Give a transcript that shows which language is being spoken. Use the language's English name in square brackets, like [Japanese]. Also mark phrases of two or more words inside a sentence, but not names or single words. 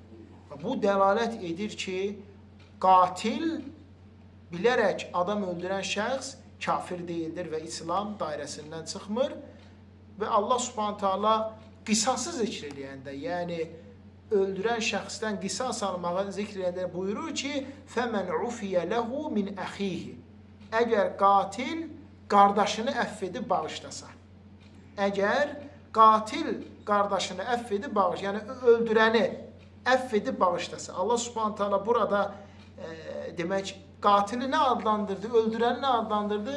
[Azerbaijani] Bu dəlalət edir ki, qatil bilərək adam öldürən şəxs kafir deyildir və İslam dairəsindən çıxmır. Və Allah Subhanahu Taala qisası zikr edəndə, yəni öldürən şəxsdən qisas almağı zikr edəndə buyurur ki, [Arabic] فَمَنْ عُفِيَ لَهُ مِنْ أَخِيهِ. [Azerbaijani] Əgər qatil qardaşını əff edib bağışlasa, əgər qatil qardaşını əff edib bağışlasa, yəni öldürəni əff edib bağışlasa, Allah Subhanahu Taala burada demək, qatili nə adlandırdı, öldürəni nə adlandırdı?